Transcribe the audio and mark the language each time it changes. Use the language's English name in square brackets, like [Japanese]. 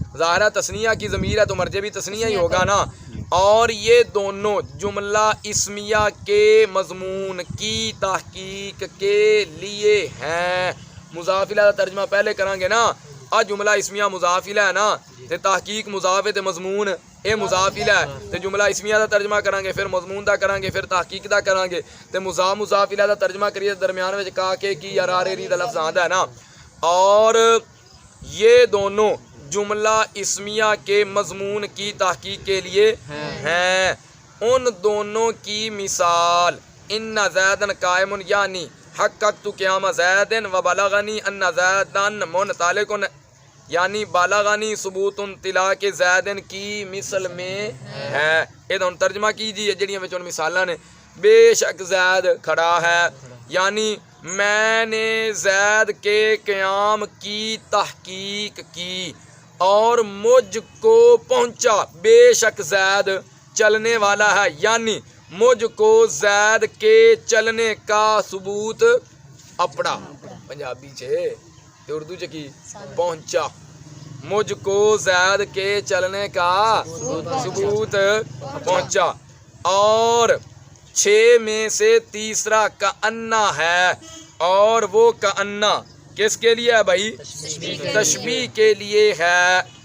[Urdu] ظاہرہ تثنیہ کی ضمیر ہے تو مرجع بھی تثنیہ ہی ہوگا نا. اور یہ دونوں جملہ اسمیہ کے مضمون کی تحقیق کے لیے ہیں. مضاف الیہ کا ترجمہ پہلے کریں گے نا. جملہ اسمیہ مضاف الیہ ہے نا، [Punjabi] تے تحقیق مضاف ہے تے مضمون اے مضاف الیہ ہے. تے جملہ اسمیہ دا ترجمہ کریں گے، پھر مضمون دا کریں گے، پھر تحقیق دا کریں گے. تے مضاف الیہ دا ترجمہ کریے درمیان وچ کا کے کی یا را رے ری دا لفظ آندا ہے نا. [Urdu] اور یہ دونوں جملہ اسمیہ کے مضمون کی تحقیق کے لیے ہیں. ان دونوں کی مثال [Arabic] ان زیدن قائم [Urdu] یعنی [Arabic] حققت قیام زیدن و بلغنی ان زیدن منطلق [Urdu] یعنی بالغانی ثبوت طلاق کے زیدن کی مثل میں ہے. یہ دونوں ترجمہ کیجیے [Punjabi] جڑیاں وچوں مثالاں نے. [Urdu] بے شک زید کھڑا ہے یعنی میں نے زید کے قیام کی تحقیق کی اور مجھ کو پہنچا. بے شک زید چلنے والا ہے یعنی مجھ کو زید کے چلنے کا ثبوت اپڑا. [Punjabi] پنجابی چھے تے اردو چ کی پہنچا. [Urdu] مجھ کو زید کے چلنے کا ثبوت پہنچا. اور 6 میں سے تیسرا کانا ہے اور وہ کانا کس کے لیے ہے بھائی؟ تشبیہ کے لیے ہے.